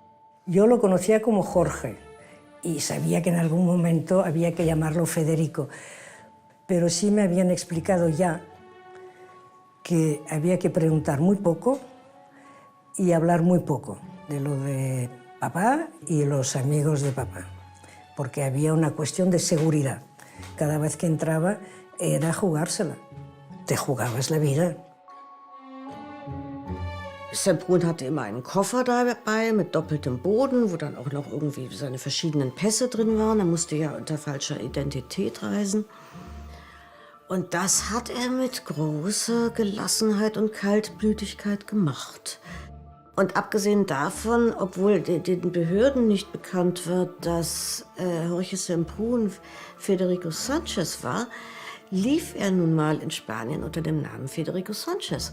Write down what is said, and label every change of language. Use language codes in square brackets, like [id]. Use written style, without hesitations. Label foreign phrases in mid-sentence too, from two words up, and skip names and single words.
[es] Yo lo conocía como Jorge y sabía que en algún momento había que llamarlo Federico, pero sí me habían explicado ya que había que preguntar muy poco y hablar muy poco de lo de papá y los amigos de papá, porque había una cuestión de seguridad. Cada vez que entraba era jugársela, te jugabas la vida. [de] Semprún hatte immer einen Koffer dabei mit doppeltem Boden, wo dann auch noch irgendwie seine verschiedenen Pässe drin waren. Er musste ja unter falscher Identität reisen. Und das hat er mit großer Gelassenheit und Kaltblütigkeit gemacht. Und abgesehen davon, obwohl den Behörden nicht bekannt war, dass Jorge Semprún Federico Sánchez war, lief er nun mal in Spanien unter dem Namen Federico Sánchez.